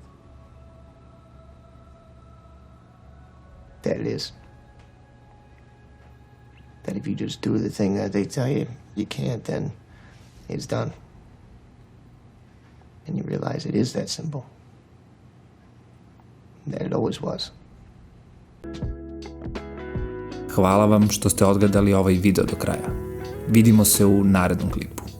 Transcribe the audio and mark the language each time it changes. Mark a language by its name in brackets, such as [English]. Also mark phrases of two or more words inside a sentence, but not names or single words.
[English] That it is. That if you just do the thing that they tell you you can't, then it's done. And you realize it is that simple. that it always was. [Serbian] Hvala vam što ste odgledali ovaj video do kraja. Vidimo se u narednom klipu.